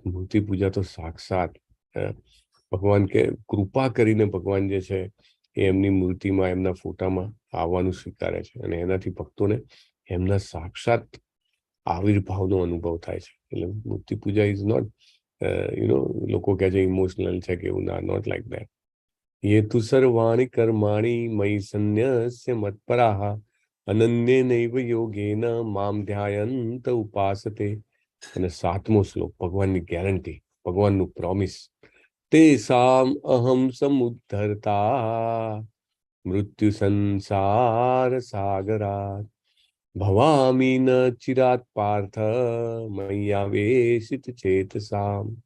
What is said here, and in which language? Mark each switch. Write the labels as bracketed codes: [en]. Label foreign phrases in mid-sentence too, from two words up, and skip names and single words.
[gu] મૂર્તિ પૂજા તો સાક્ષાત ભગવાન કે કૃપા કરીને ભગવાન જે છે એ એમની મૂર્તિમાં, એમના ફોટામાં આવવાનું સ્વીકારે છે, અને એનાથી ભક્તોને એમના સાક્ષાત આવિર્ભાવનો અનુભવ થાય છે. એટલે મૂર્તિ પૂજા [en] is not [gu] લોકો કહે છે ઇમોશનલ છે કે એવું. [en] ના, not like that. [sa] ये तु सर्वाणि कर्माणि मयि सन्न्यस्य मत्पराः अनन्येनैव योगेन मां ध्यायन्त उपासते. [gu] અને 7મો શ્લોક, ભગવાનની ગેરંટી, ભગવાનનું પ્રોમિસ. [sa] तेषाम् अहम् समुद्धर्ता मृत्यु संसार सागरात् भवामि न चिरात् पार्थ मय्यावेशित चेतसाम्.